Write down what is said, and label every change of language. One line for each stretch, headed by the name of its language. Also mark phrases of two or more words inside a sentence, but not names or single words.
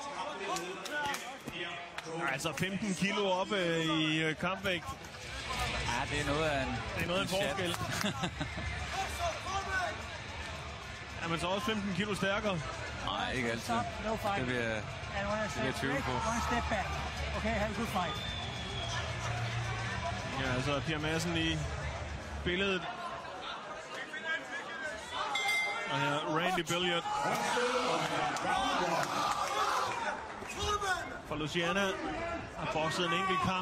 Danish: Altså 15 kilo op i kampvægt. Ja, det er noget af en... Det er noget af en forskel. Er man så også 15 kilo stærkere? Nej, ikke altid. Det vil jeg tvivle på.
English: Okay, have a good fight.
Danish: Ja, altså Pierre Madsen i billedet. Og her Randy Billiard. For Louisiana har bokset en enkelt kamp.